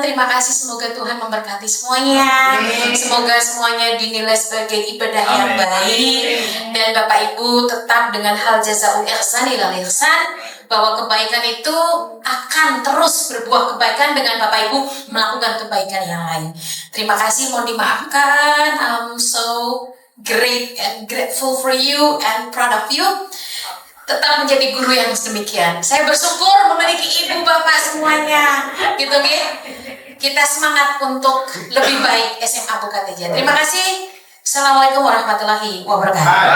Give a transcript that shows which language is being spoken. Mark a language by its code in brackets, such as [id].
[id] Terima kasih, semoga Tuhan memberkati semuanya. Semoga semuanya dinilai sebagai ibadah yang baik, dan Bapak Ibu tetap dengan hal [ar] jazaul ihsan ilal ihsan, [id] bahwa kebaikan itu akan terus berbuah kebaikan dengan Bapak Ibu melakukan kebaikan yang lain. Terima kasih, mohon dimaafkan. [en] I'm so great and grateful for you and proud of you. [id] Tetap menjadi guru yang sedemikian. Saya bersyukur memiliki ibu bapak semuanya, gitu nih. Kita semangat untuk lebih baik SMA Buka Teja. Terima kasih. Assalamualaikum warahmatullahi wabarakatuh.